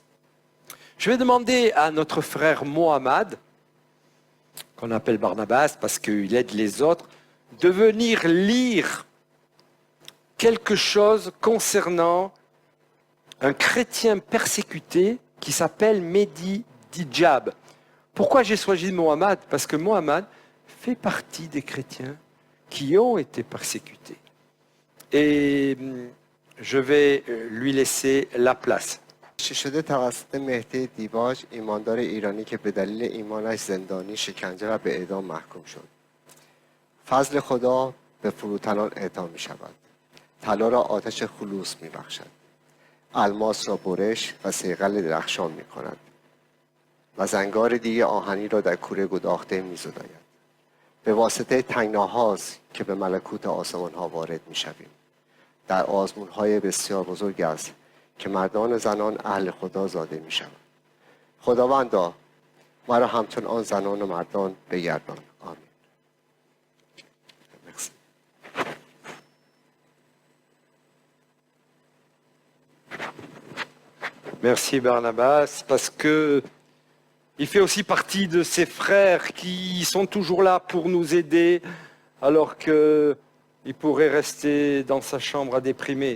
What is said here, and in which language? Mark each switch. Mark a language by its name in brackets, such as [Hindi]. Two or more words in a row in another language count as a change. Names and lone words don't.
[French] Je vais demander à notre frère Mohamed, qu'on appelle Barnabas parce qu'il aide les autres, de venir lire quelque chose concernant un chrétien persécuté qui s'appelle Mehdi Djab. Pourquoi j'ai choisi Mohamed? Parce que Mohamed fait partie des chrétiens qui ont été persécutés. Et je vais lui laisser la place. [Persian] شده توسط مهدی دیباج ایماندار ایرانی که به دلیل ایمانش زندانی شکنجه و به اعدام محکوم شد. فضل خدا به فروتنان اعطا می شود. طلا را آتش خلوص می بخشد. الماس را برش و صیقل درخشان می کند. و زنگار دیگه آهنی را در کوره گداخته می زداید. به واسطه تنگناهاست که به ملکوت آسمان ها وارد می شویم. در آزمون های بسیار بزرگ است که مردان و زنان اهل خدا زاده می شوند. خداوندا ما را همچون آن زنان و مردان بگردان. آمین. [French] Merci. Merci Barnabas, parce que il fait aussi partie de ces frères qui sont toujours là pour nous aider, alors qu'il pourrait rester dans sa chambre à déprimer.